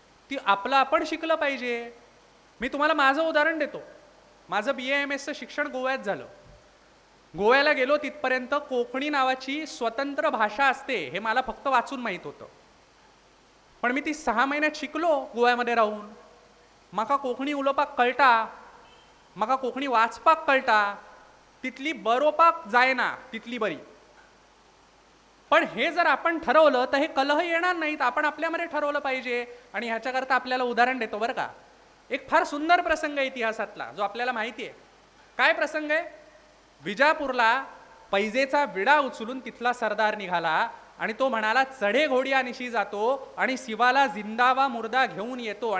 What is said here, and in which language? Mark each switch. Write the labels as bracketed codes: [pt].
[mr] ती आपलं आपण शिकलं पाहिजे. मी तुम्हाला माझं उदाहरण देतो. माझं BA-MS शिक्षण गोव्यात झालं. गोव्याला गेलो तिथपर्यंत कोकणी नावाची स्वतंत्र भाषा असते हे मला फक्त वाचून माहीत होतं. पण मी ती 6 महिन्यात शिकलो गोव्यामध्ये राहून. [gom] म्हाका कोंकणी उलोवपाक कळटा, म्हाका कोंकणी वाचपाक कळटा, तितली बरोवपाक जायना तितली बरी. [mr] पण हे जर आपण ठरवलं तर हे कलह येणार नाहीत. आपण आपल्यामध्ये ठरवलं पाहिजे. आणि ह्याच्याकरता आपल्याला उदाहरण देतो बरं का. एक फार सुंदर प्रसंग आहे इतिहासातला जो आपल्याला माहिती आहे. काय प्रसंग आहे? विजापूरला पैजेचा विडा उचलून तिथला सरदार निघाला आणि तो म्हणाला चढे घोडिया निशी जातो आणि शिवाला जिंदावा मुर्दा घेऊन येतो.